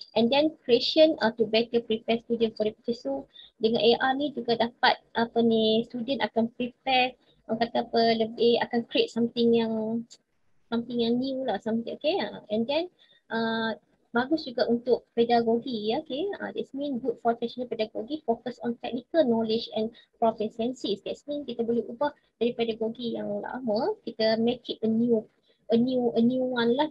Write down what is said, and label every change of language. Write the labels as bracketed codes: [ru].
[en] And then creation to better prepare student for the future. [ms] So dengan AR ni juga dapat student akan prepare lebih akan [en] create something [ms] yang new lah, something, okay. [en] And then [ms] bagus juga untuk pedagogi, okay. [en] This means good for traditional pedagogy, focus on technical knowledge and proficiencies. That means [ms] kita boleh ubah dari pedagogi yang lama, kita [en] make it a new one [ms] lah.